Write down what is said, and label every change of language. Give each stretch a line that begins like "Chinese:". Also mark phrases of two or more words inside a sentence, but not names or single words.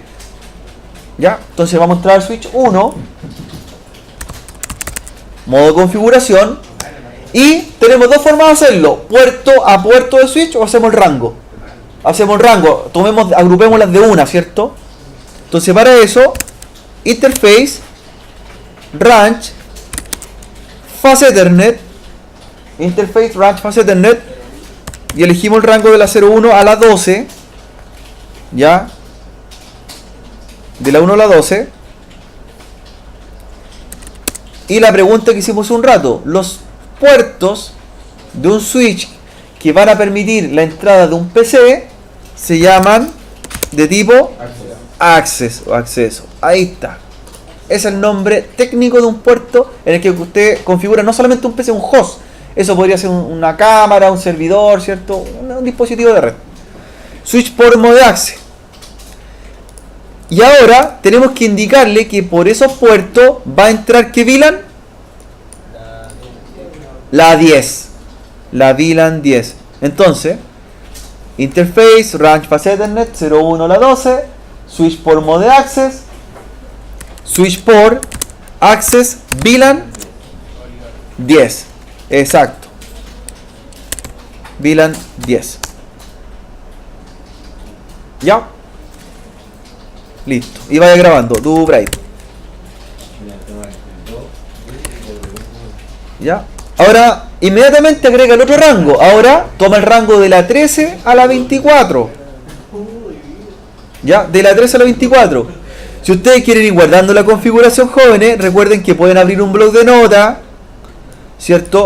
Spanish: ¿Ya? Entonces vamos a entrar al switch 1, modo de configuración, y tenemos dos formas de hacerlo: puerto a puerto de switch, o hacemos el rango. Agrupemos las de una, ¿cierto? Entonces para eso,
English: interface, range, fase Ethernet, interface, range, fase Ethernet,
Spanish: y elegimos el rango de la 01 a la 12, ¿ya? De la 1 a la 12. Y la pregunta que hicimos hace un rato: los puertos de un switch que van a permitir la entrada de un PC se llaman de tipo access o acceso. Ahí está. Es el nombre técnico de un puerto en el que usted configura no solamente un PC, un host. Eso podría ser una cámara, un servidor, ¿cierto? Un dispositivo de red.
English: Switch port mode access.
Spanish: Y ahora tenemos que indicarle que por esos puertos va a entrar ¿qué VLAN? La 10. La VLAN 10. Entonces,
English: interface, range, fase Ethernet, 01
Spanish: a la
English: 12, switch port mode access, switch port access VLAN 10.
Spanish: Exacto. VLAN 10. ¿Ya? Listo. Y vaya grabando. Do bright. ¿Ya? Ahora, inmediatamente agrega el otro rango. Ahora, toma el rango de la 13 a la 24. ¿Ya? De la 13 a la 24. Si ustedes quieren ir guardando la configuración, jóvenes, recuerden que pueden abrir un blog de nota, ¿cierto?